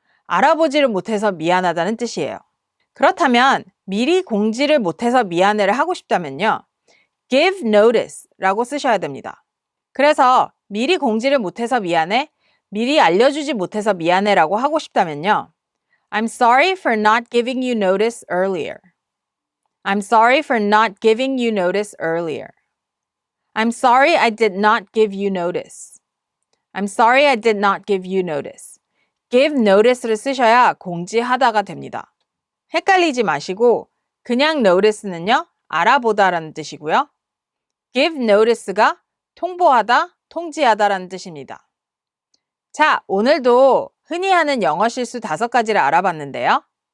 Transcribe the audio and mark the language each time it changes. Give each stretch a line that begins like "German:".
Korean: 알아보지를 못해서 미안하다는 뜻이에요. 그렇다면 미리 공지를 못해서 미안해를 하고 싶다면요. give notice 라고 쓰셔야 됩니다. 그래서 미리 공지를 못해서 미안해, 미리 알려주지 못해서 미안해 라고 하고 싶다면요.
English: I'm sorry for not giving you notice earlier. I'm sorry for not giving you notice earlier. I'm sorry I did not give you notice. I'm sorry I did not give you notice.
Korean: give notice를 쓰셔야 공지하다가 됩니다. 헷갈리지 마시고 그냥 notice는요. 알아보다라는 뜻이고요. give notice가 통보하다, 통지하다라는 뜻입니다. 자, 오늘도 흔히 하는 영어 실수 5가지를 알아봤는데요.